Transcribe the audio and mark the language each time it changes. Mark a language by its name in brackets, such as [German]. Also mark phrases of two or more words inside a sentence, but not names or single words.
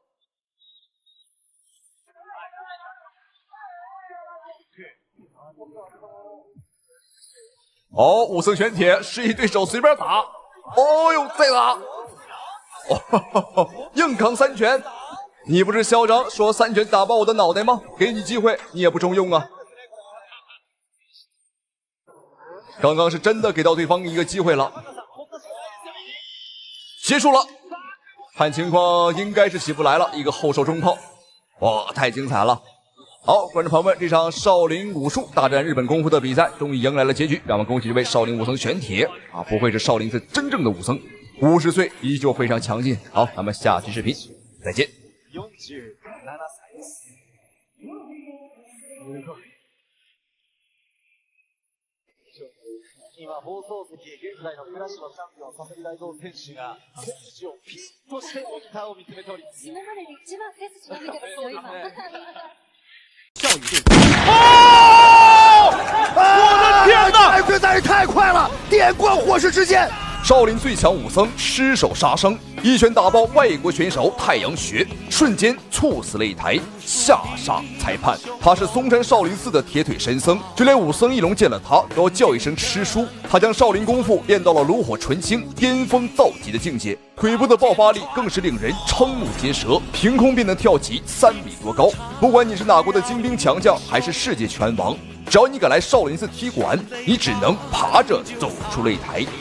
[Chinese] 哦，武藤玄鐵示意對手隨便打。哦呦，再打！哦，硬扛3拳，你不是囂張說3拳打爆我的腦袋嗎？給你機會，你也不中用啊！剛剛是真的給到對方一個機會了，結束了，看情況應該是起不來了，一個後手中炮，哇，太精彩了！好，觀眾朋友們，這場少林武術大戰日本功夫的比賽終於迎來了結局，讓我們恭喜這位少林武僧玄鐵啊，不愧是少林寺真正的武僧。50歲依舊非常強勁。好，咱們下期視頻再見。 [Japanese] 今放送席現在のクラスのチャンピオン佐々木大蔵選手が選手をピンとしてモニターを見つめております。今までで一番背筋伸びてますよ今。 [Chinese] 效率哦！我的天哪！实在是太快了，電光火石之間。少林最強武僧失手殺生，一拳打爆外國選手太陽穴，瞬間猝死擂台，嚇傻裁判。他是嵩山少林寺的鐵腿神僧，就連武僧一龍見了他都要叫一聲師叔。他將少林功夫練到了爐火純青、巔峰造極的境界，腿部的爆發力更是令人瞠目結舌，憑空便能跳起3米多高。不管你是哪國的精兵強將，還是世界拳王，只要你敢來少林寺踢館，你只能爬着走出擂台。